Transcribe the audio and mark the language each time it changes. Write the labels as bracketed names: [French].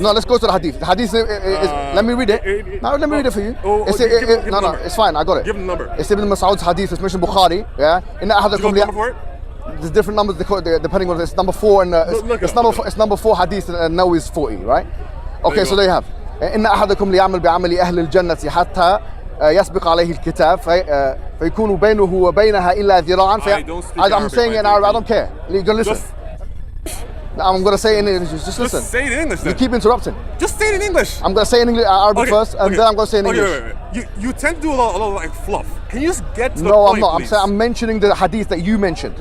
[English] No, let's go to the hadith. The hadith is let me read it. No, let me read it for you. No, it's fine. I got it. Give him the number. It's Ibn Mas'ud's hadith. It's mentioned Bukhari. In that hadith, there's different numbers depending on it's number 4 and it's number 4 hadith and now is 40, right? Okay, so there you have. [Arabic] إن أحدكم ليعمل بعمل أهل الجنة حتى يسبق عليه الكتاب فيكون بينه وبينها إلا ذراعا. [English] I'm saying it in Arabic. I don't care. You're gonna listen. I'm gonna say it in English. Just listen. Just say it in English. Then. You keep interrupting. Just say it in English. I'm gonna say it in Arabic first, and then I'm gonna say it in English. Wait. You tend to do a lot of like fluff. Can you just get to the point? No, I'm not. Please? I'm mentioning the hadith that you mentioned.